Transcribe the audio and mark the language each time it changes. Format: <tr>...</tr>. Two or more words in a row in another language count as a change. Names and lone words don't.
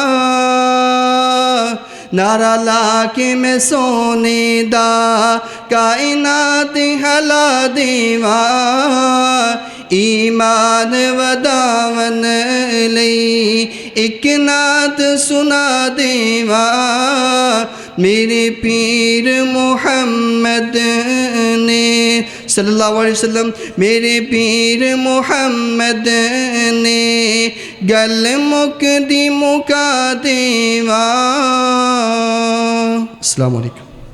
<pa>ਨਾਰਾ ਲਾ ਕੇ ਮੈਂ ਸੋਹਣੇ ਦਾ ਕਾਇਨਾਤ ਹਿਲਾ ਦੇਵਾਂ ਈਮਾਨ ਵਧਾਵਣ ਲਈ ਇਕ ਨਾਤ ਸੁਣਾ ਦੇਵਾਂ ਮੇਰੇ ਪੀਰ ਮੁਹੰਮਦ ਨੇ</pa> <ar>صلى الله عليه وسلم</ar> <pa>ਮੇਰੇ ਪੀਰ ਮੁਹੰਮਦ ਨੇ ਗੱਲ ਮੁੱਕ ਦੀ ਮੁਕਾ ਦੇਵਾਂ।</pa> <ar>السلام عليكم.</ar>